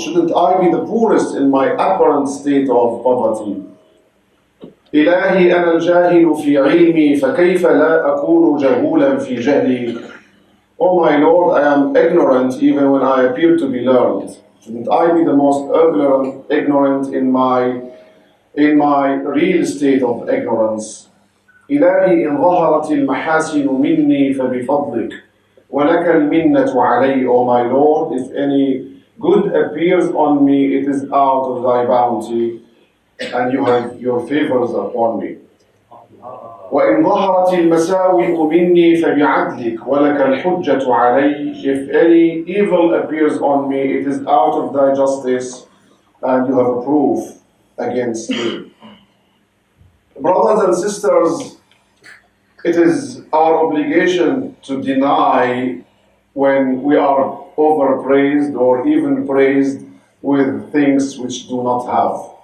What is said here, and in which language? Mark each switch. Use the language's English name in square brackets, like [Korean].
[English] Shouldn't I be the poorest in my apparent state of poverty? [Arabic] إلهي أنا الجاهل في علمي فكيف لا أكون جهولا في جهلي. [English] Oh my Lord, I am ignorant even when I appear to be learned. Shouldn't I be the most ignorant in my real state of ignorance? [Arabic] إلهي إن ظهرت المحاسن مني فبفضلك ولك المنة علي. [English] O my Lord, if any good appears on me, it is out of thy bounty, and you have your favors upon me. [Arabic] وإن ظهرت المساوئ مني فبعدلك ولك الحجة علي. [English] If any evil appears on me, it is out of thy justice, and you have a proof against me. Brothers and sisters, it is our obligation to deny when we are overpraised or even praised with things which do not have.